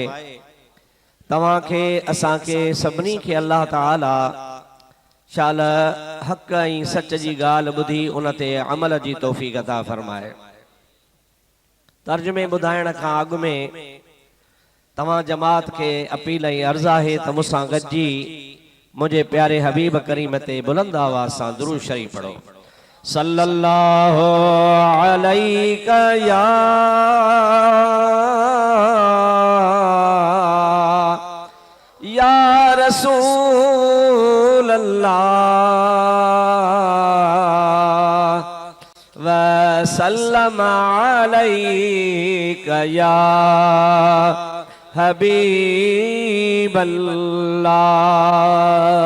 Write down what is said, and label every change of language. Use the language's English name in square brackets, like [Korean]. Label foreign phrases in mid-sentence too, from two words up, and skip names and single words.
[Sindhi] तव्हांखे असांखे सभिनी खे अल्लाह ताला शाल हक़ ऐं सच जी ॻाल्हि ॿुधी उन ते अमल जी तौफ़ीक़ अता फरमाए। तर्जुमे ॿुधाइण खां अॻु में तव्हां जमात खे अपील ऐं अर्ज़ आहे त मूंसां गॾिजी मुझे प्यारे हबीब करीम ते बुलंद आवाज़ सां दुरूद शरीफ पढ़ो। [Arabic] صلى الله عليك يا رسول الله وسلم عليك يا حبيب الله.